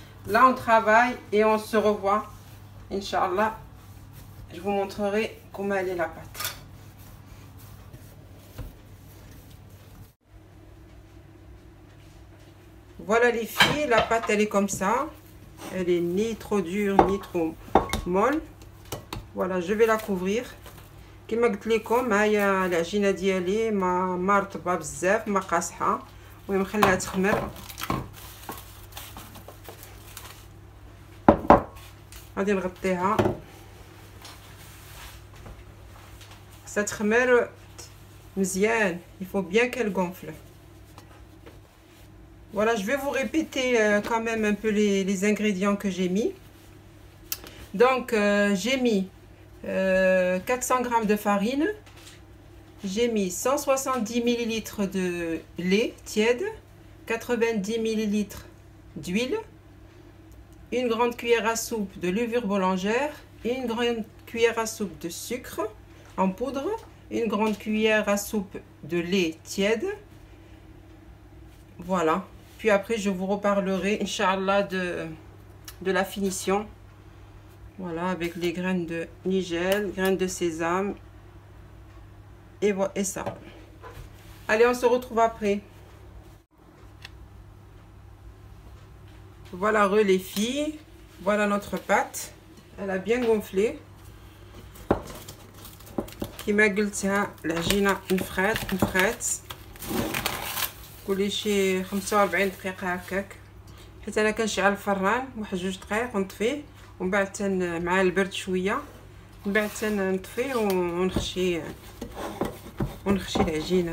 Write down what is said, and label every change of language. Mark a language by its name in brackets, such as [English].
[French] Là on travaille et on se revoit. Inch'Allah, je vous montrerai comment elle est la pâte. Voilà les filles, la pâte elle est comme ça. Elle est ni trop dure ni trop molle. Voilà, je vais la couvrir. [Arabic] كما قلت لكم هيا العجينه ديالي ما رطبه بزاف ما قاصحه. المهم خليها تخمر. غادي نغطيها خاصها تخمر مزيان. [French] Il faut bien qu'elle gonfle. Voilà, je vais vous répéter quand même un peu les ingrédients que j'ai mis. Donc j'ai mis 400 g de farine, j'ai mis 170 ml de lait tiède, 90 ml d'huile, une grande cuillère à soupe de levure boulangère, une grande cuillère à soupe de sucre en poudre, une grande cuillère à soupe de lait tiède. Voilà, puis après je vous reparlerai Inch'Allah de la finition. Voilà, avec les graines de nigel, graines de sésame et ça. Allez, on se retrouve après. Voilà les filles, voilà notre pâte. Elle a bien gonflé. [Arabic] كما قلتها العجينه نفخات قولي شي 45 دقيقه هكاك، حيت انا كنشعل الفران واحد 2 دقائق ونطفيه، ومن بعد مع البرد شويه، من بعد نطفيه ونخشي العجينه.